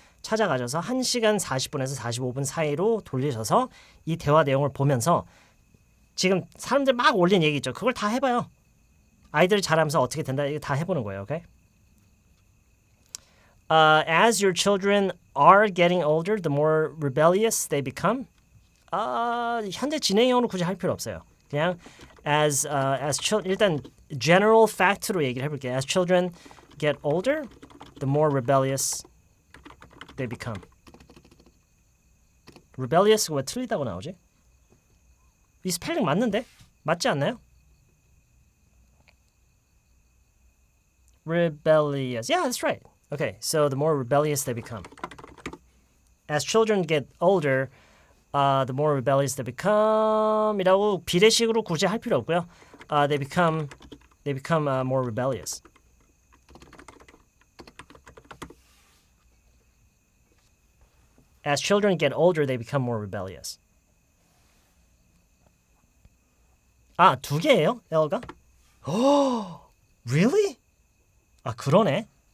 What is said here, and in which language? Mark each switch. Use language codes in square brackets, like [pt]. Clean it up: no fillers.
[ko] 찾아가셔서 1시간 40분에서 45분 사이로 돌리셔서 이 대화 내용을 보면서 지금 사람들 막 올린 얘기 있죠. 그걸 다 해봐요. 아이들이 잘하면서 어떻게 된다 이거 다 해보는 거예요. 오케이? [en] As your children are getting older, the more rebellious they become. [ko] 현재 진행형으로 굳이 할 필요 없어요. 그냥 as 일단 general fact로 얘기를 해볼게요. [en] As children get older, the more rebellious they become. [ko] rebellious가 왜 틀리다고 나오지? 이 스펠링 맞는데? 맞지 않나요? [en] Rebellious. Yeah, that's right. Okay, so the more rebellious they become. As children get older, the more rebellious they become. [ko] 이라고 비례식으로 굳이 할 필요 없고요. [en] They become more rebellious. As children get older, they become more rebellious. [ko] 두 개예요, L가? [en] Really? [ko] 그러네.